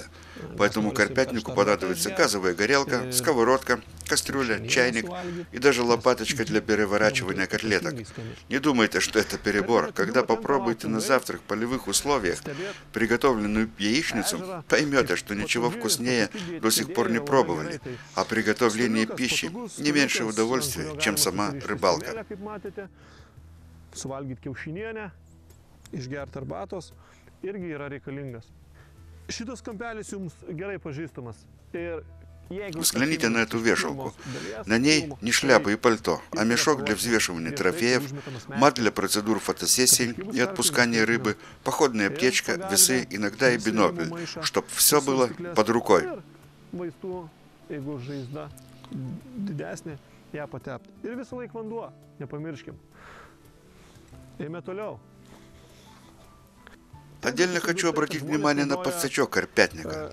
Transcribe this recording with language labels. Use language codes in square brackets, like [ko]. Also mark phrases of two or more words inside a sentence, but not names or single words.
[ru] Поэтому карпятнику понадобится газовая горелка, сковородка, кастрюля, чайник и даже лопаточка для переворачивания котлеток. Не думайте, что это перебор. Когда попробуете на завтрак в полевых условиях приготовленную яичницу, поймете, что ничего вкуснее до сих пор не пробовали. А приготовление пищи не меньше удовольствия, чем сама рыбалка. [lt] Išgerti arbatos irgi yra reikalingas. Šitas kampelis jums gerai pažįstamas. [ru] Взгляните на эту вешалку. На ней не шляпа и пальто, а мешок для взвешивания трофеев, мат для процедур фотосессий и отпускания рыбы, походная аптечка, весы, иногда и бинокль, чтоб все было под рукой. Отдельно хочу обратить внимание на подсачок карпятника.